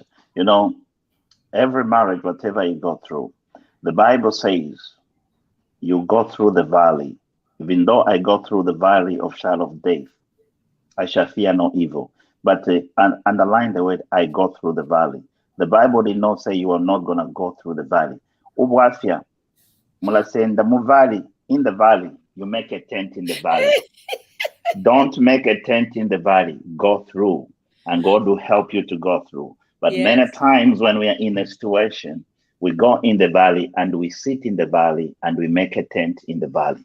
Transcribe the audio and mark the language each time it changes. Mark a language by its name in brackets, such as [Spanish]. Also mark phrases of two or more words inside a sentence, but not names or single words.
[English] Every marriage, whatever you go through, the Bible says you go through the valley. Even though I go through the valley of shadow of death, I shall fear no evil. But underline the word, I go through the valley. The Bible did not say you are not going to go through the valley. [Bemba] Ubwafia, mula senda mu valley, [English] in the valley, you make a tent in the valley. Don't make a tent in the valley. Go through, and God will help you to go through. But many times when we are in a situation, we go in the valley and we sit in the valley and we make a tent in the valley.